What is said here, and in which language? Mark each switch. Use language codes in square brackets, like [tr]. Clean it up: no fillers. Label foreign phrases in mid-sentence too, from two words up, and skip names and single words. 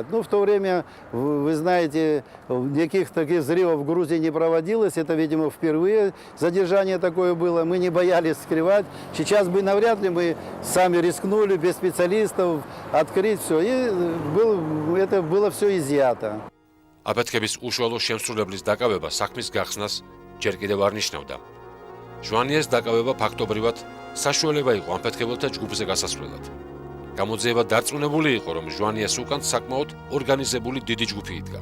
[ru] Ну, в то время, вы знаете, никаких таких взрывов в Грузии не проводилось, это, видимо, впервые задержание такое было, мы не боялись скрывать. Сейчас бы навряд ли мы сами рискнули без специалистов открыть все, и это было все изъято. [ka] აფეთქების უშუალო შემსრულებლის დაკავება საქმის გახსნას ჯერ კიდევ არ ნიშნავდა. ჟვანიეს დაკავება ფაქტობრივად საშუალება იყო აფეთქებელთა ჯგუფზე გასასვლელად. გამოძიება დარწმუნებული იყო, რომ ჟვანიეს უკან საკმაოდ ორგანიზებული დიდი ჯგუფი იდგა.